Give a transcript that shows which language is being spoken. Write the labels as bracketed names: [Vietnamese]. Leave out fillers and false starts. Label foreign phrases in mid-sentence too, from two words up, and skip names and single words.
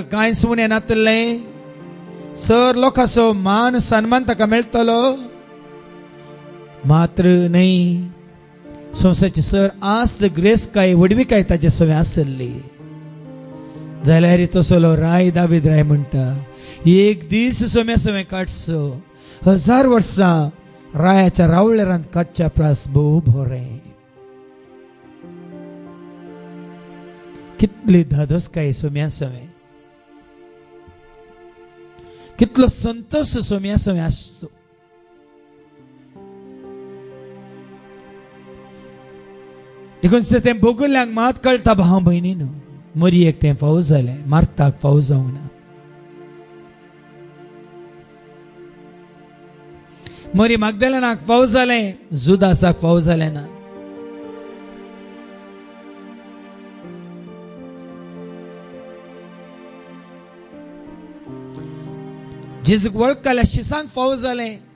[Konkani] कांयच उणें नासलें सर लोकांचो मान सन्मान ताका मेळटलो मात्र न्हय संवसाराची सर आस्त ग्रेसकाय वडविकाय ताचे सवय आसली जाल्यार तसलो राय दावीद राय म्हणटा एक दीस समय समय काडचो 1000 वर्सां रायाच्या रावळ्यारान काडच्या प्रास भोव बरें कितली धादोसकाय समय समय कितलो संतोष समय समय आसतो देखून तें भोगुल्यांक मात कळटा भाव भयणीनो मरियेक तें फावो जालें मार्ताक फावो जावंक ना मरी मागदलेनाक फावो जालें जुदासाक फावो जालें ना जेजूक वळखल्या शिसांक फावो जालें